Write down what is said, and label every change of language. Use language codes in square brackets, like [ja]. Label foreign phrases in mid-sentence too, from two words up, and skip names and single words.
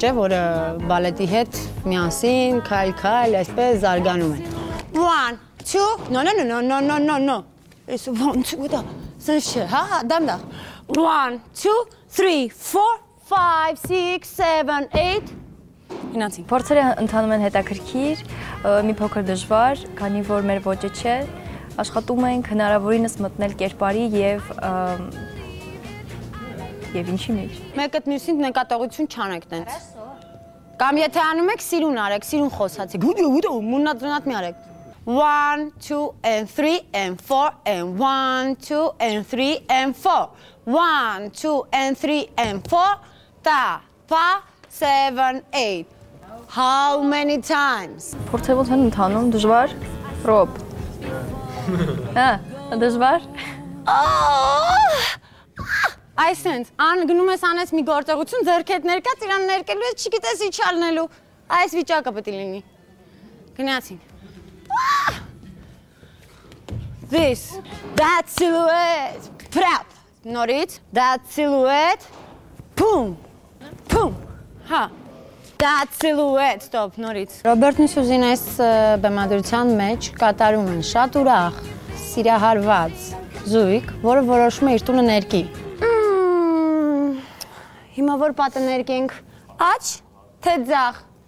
[hy] է, որը բալետի հետ միասին, քայլ, այսպես զարգանում են։ 1, 2, [en] no, it's 1, 2, [hy] դա, սենց չէ, հա, դամդաղ։ 1, 2, 3, 4, 5, 6, 7, 8, Գնացինք։ Փորձերը ընթանում են հետաքրքիր, մի փոքր դժվար, քանի որ մեր ոճը չէ, աշխատում ենք հնարավորինս մտնել կերպարի եւ ինչի մեջ։ Մեկը մյուսին նկատողություն չանեք տենց։ Կամ եթե անում եք, սիրուն արեք, սիրուն խոսացեք։ Մուննատրոնատ մի արեք։ [en] 1, 2 and 3 and 4 and 1, 2 and 3 and 4 1, 2 and 3 and 4 [hy] Ta, pa, 7, 8 [en] How many times? [hy] Փորձել են ընթանում, դժվար, Ռոբ։ Հա, դժվար։ Այսենց, գնում ես անես մի գործողություն, ձեռքդ ներկած, իրան ներկելու ես, չգիտես ինչ ալնելու, այս վիճակը պետք է լինի։ Գնացինք։ [en] This, that silhouette, prap, նորից, that silhouette, boom, boom, հա, that silhouette, stop, [hy] նորից։ Ռոբերտն ու Սյուզին այս բեմադրության մեջ կատարում են շատ ուրախ, սիրահարված զույգ, որը որոշում է իր տունը ներկի։ Հիմա որ պատը ներկենք, աչ, թե ձախ։